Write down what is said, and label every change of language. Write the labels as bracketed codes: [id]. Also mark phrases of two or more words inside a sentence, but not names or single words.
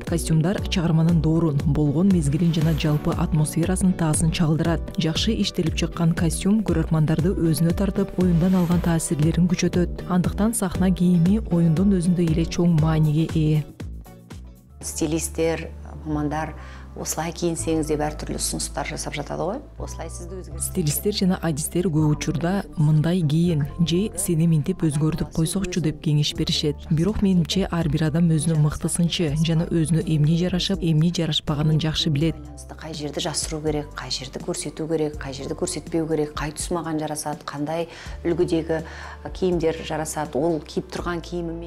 [ky] Костюмдар чыгарманын доорун, болгон мезгилин жана жалпы атмосферасын таасын чагылдырат. Жакшы иштелип чыккан костюм көрөрмандарды өзүнө тартып, оюндан алган таасирлерин күчөтөт. Андыктан сахна кийими оюндун өзүндө эле чоң мааниге ээ. Стилисттер, [kk] мамандар осылай кийинсеңиз деп ар түрлүү сунуштар жасап жатады ғой. Осылай сизди өзгөртүп. [ky] Стилисттер жана адистер көп учурда мындай кийин же сени минтип өзгөртүп койсокчу деп кеңеш беришет. Бирок менимче ар бир адам өзүнүн мыктысынчы жана өзүнө эмне жарашып, эмне жарашпаганын жакшы билет. Кай жерди жасыруу керек, кай жерди көрсөтүү керек, кай жерди көрсөтпөө керек, кай түс мага жарасат, кандай үлгүдөгү кийимдер жарасат, ол кийип турган кийимим